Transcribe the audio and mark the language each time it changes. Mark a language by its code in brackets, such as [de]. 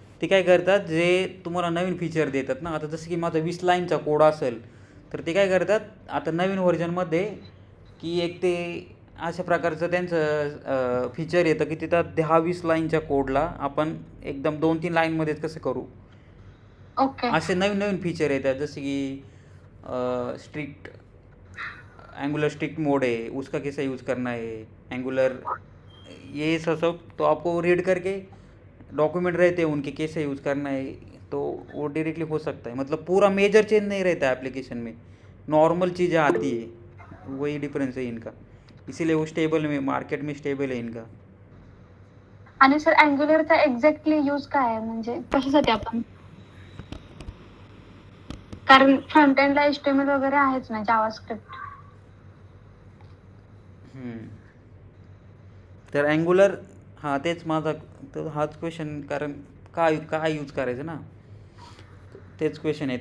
[mr] ते काय करतात, जे तुम्हाला नवीन फीचर देतात ना, आता जसं की माझा 20 लाईनचा कोड असेल तर ते काय करतात आता नवीन व्हर्जनमध्ये, की एक ते अशा प्रकारचं त्यांचं फीचर येतं की तिथं 10-20 लाईनच्या कोडला आपण एकदम 2-3 लाईनमध्येच कसं करू, [en] Okay. [mr] असे नवीन नवीन फीचर येतात. [hi] जसे की स्ट्रिक्ट एंगुलर स्ट्रिक्ट मोड है, उसका कैसे यूज़ करना है, एंगुलर ये सब तो आपको रीड करके डॉक्यूमेंट रहते हैं उनके, कैसे यूज़ करना है, तो वो डायरेक्टली हो सकता है. मतलब पूरा मेजर चेंज नहीं रहता है एप्लीकेशन में, नॉर्मल चीज़ें आती है, वही डिफरेंस है इनका. इसीलिए वो स्टेबल में मार्केट में स्टेबल है इनका. [mr] आणि सर अँग्युलरचा एक्झॅक्टली यूज काय आहे, म्हणजे कशासाठी आपण? कारण फ्रंट एंडला HTML वगैरे आहेच ना, जावास्क्रिप्ट. तर अँग्युलर, हां तेच माझा तर हाच क्वेश्चन, कारण काय काय यूज करायचं ना, तेच क्वेश्चन आहे.